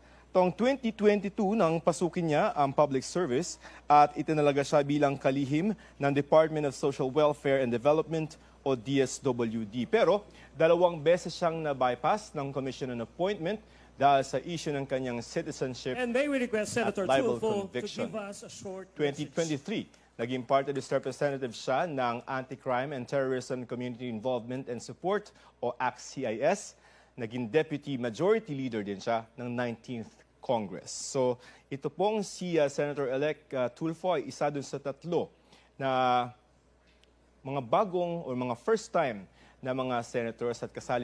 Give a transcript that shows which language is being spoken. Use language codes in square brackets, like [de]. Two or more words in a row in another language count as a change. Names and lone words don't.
[tl] Taong 2022 nang pasukin niya ang public service at itinalaga siya bilang kalihim ng [en] Department of Social Welfare and Development [tl] o DSWD. Pero 2 beses siyang na-bypass ng [en] Commission on Appointment [tl] dahil sa issue ng kanyang citizenship [en] And may we request Senator [tl] at libel [en] Tulfo to [tl] conviction. [en] give us a short message. [tl] 2023, naging party list representative siya ng [en] Anti-Crime and Terrorism Community Involvement and Support [tl] o ACT-CIS. Naging [en] deputy majority leader [tl] din siya ng 19th Congress. So ito pong si Senator-elect Tulfo ay isa dun sa 3 na mga bagong o mga [en] first time [tl] na mga senators at kasali